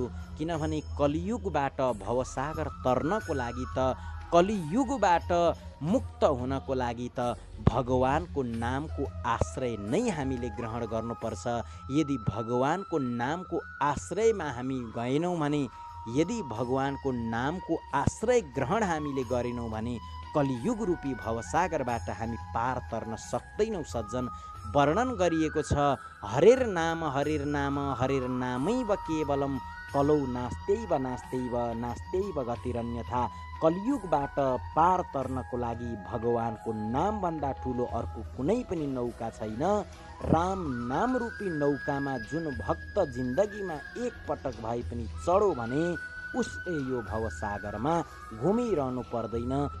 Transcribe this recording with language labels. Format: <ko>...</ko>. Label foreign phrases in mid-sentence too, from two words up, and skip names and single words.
<ne>किनभने कलियुगबाट भवसागर तर्नको लागि त, कलियुगबाट मुक्त हुनको लागि त भगवानको नामको आश्रय नै हामीले ग्रहण गर्नुपर्छ। यदि भगवानको नामको आश्रयमा हामी गएनौँ भने, यदि भगवानको नामको आश्रय ग्रहण हामीले गरेनौँ भने कलियुग रूपी भवसागरबाट हामी पार तर्न सक्दैनौँ। सज्जन, वर्णन गरिएको छ</ne> <sa>हरेर नाम हरेर नामैव केवलम कलौ नास्त्यैव नास्त्यैव नास्त्यैव गतिरन्यथा।</sa> <ne>कलियुगबाट पार तर्नको लागि भगवानको नामभन्दा ठुलो अर्को कुनै पनि नौका छैन। राम नाम रूपी नौकामा जुन भक्त जिन्दगीमा एक पटक भए पनि चढो भने उसले यो भवसागरमा घुमिरहनु पर्दैन।</ne>